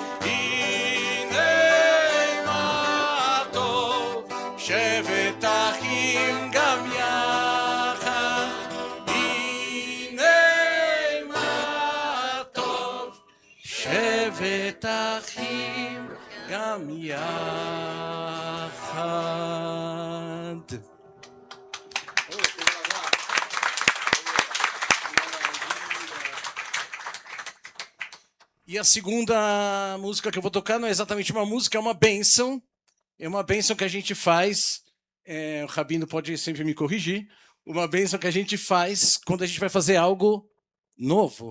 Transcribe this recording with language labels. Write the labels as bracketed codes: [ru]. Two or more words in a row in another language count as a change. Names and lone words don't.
[he] הנה מה טוב שבת אחים גם יחד. הנה מה טוב שבת אחים גם יחד. [pt] E a segunda música que eu vou tocar não é exatamente uma música, é uma bênção. É uma bênção que a gente faz, o Rabino pode sempre me corrigir, uma bênção que a gente faz quando a gente vai fazer algo novo.